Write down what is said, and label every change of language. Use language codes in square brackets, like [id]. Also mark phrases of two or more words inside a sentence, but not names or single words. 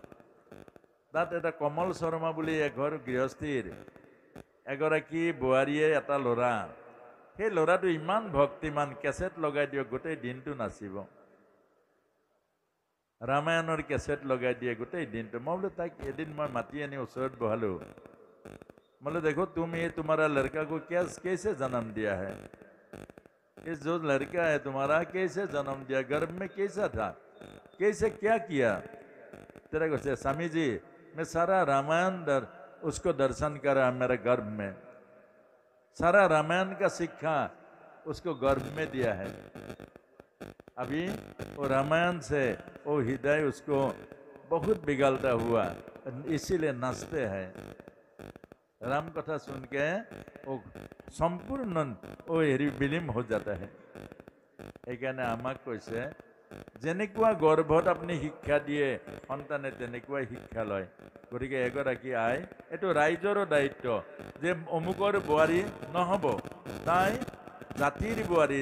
[as] তাত এটা কমল শৰ্মা বুলি এঘৰ গৃহস্থীৰ এগৰাকী বোৱাৰীয়ে এটা ল'ৰা, সেই ল'ৰাটো ইমান ভক্তিমান, কেছেট লগাই দিয়ক গোটেই দিনটো নাচিব। ৰামায়ণৰ কেছেট লগাই দিয়ে গোটেই দিনটো। মই বোলো তাইক এদিন মই মাতি আনি ওচৰত বহালো। [hi] बोले देखो तुम ये तुम्हारा लड़का को कैसे जन्म दिया है, ये जो लड़का है तुम्हारा कैसे जन्म दिया, गर्भ में कैसा था, कैसे क्या किया। तेरा को स्वामी जी मैं सारा रामायण उसको दर्शन करा मेरे गर्भ में, सारा रामायण का शिक्षा उसको गर्भ में दिया है। अभी वो रामायण से वो हृदय उसको बहुत बिगड़ता हुआ, इसीलिए नाचते हैं। राम कथा सुन के वो संपूर्ण वो विलीन हो जाता है। [as] এইকাৰণে আমাক কৈছে যেনেকুৱা গৰ্ভত আপুনি শিক্ষা দিয়ে সন্তানে তেনেকুৱাই শিক্ষা লয়। গতিকে এগৰাকী আই, এইটো ৰাইজৰো দায়িত্ব যে অমুকৰ বোৱাৰী নহ'ব, তাই জাতিৰ বোৱাৰী।